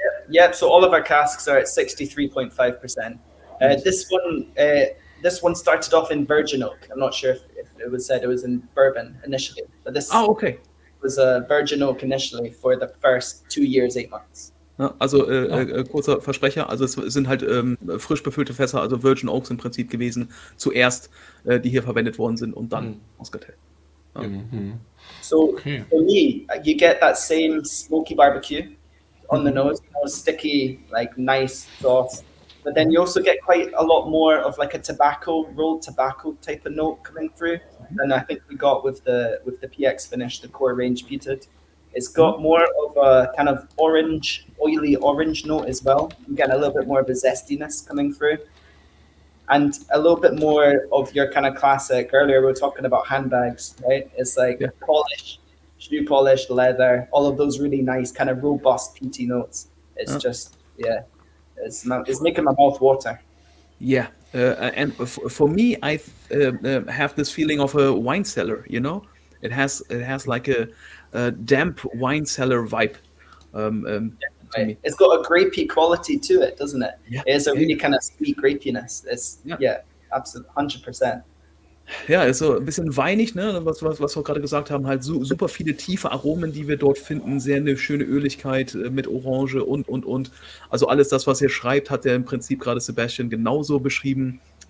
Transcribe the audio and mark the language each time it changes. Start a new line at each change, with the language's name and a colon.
English: Yeah, so all of our casks are at 63.5%. This one started off in virgin oak. I'm not sure if it was said it was in bourbon initially, but this Okay. was a virgin oak initially for the first 2 years, 8 months.
German: Ja, also kurzer Versprecher, also es sind halt frisch befüllte Fässer, also Virgin Oaks im Prinzip gewesen, zuerst, die hier verwendet worden sind und dann Moscatel.
English: So Okay. for me, you get that same smoky barbecue on the nose, sticky, like nice sauce. But then you also get quite a lot more of like a rolled tobacco type of note coming through than I think we got with the PX finish, the core range peated. It's got more of a kind of oily orange note as well. You get a little bit more of a zestiness coming through. And a little bit more of your kind of classic, earlier we were talking about handbags, right? It's like polish, shoe polish, leather, all of those really nice kind of robust peaty notes. It's just, it's making my mouth water. Yeah, and for me, I have this feeling of a wine cellar, you know? It has like a damp wine cellar vibe. To me. It's got a grapey quality to it, doesn't it? Yeah. It's a really kind of sweet grapiness. It's absolutely 100%.
German: Ja, ist so ein bisschen weinig, ne? Was wir gerade gesagt haben, halt super viele tiefe Aromen, die wir dort finden, sehr eine schöne Öligkeit mit Orange und. Also alles das, was ihr schreibt, hat ja im Prinzip gerade Sebastian genauso beschrieben.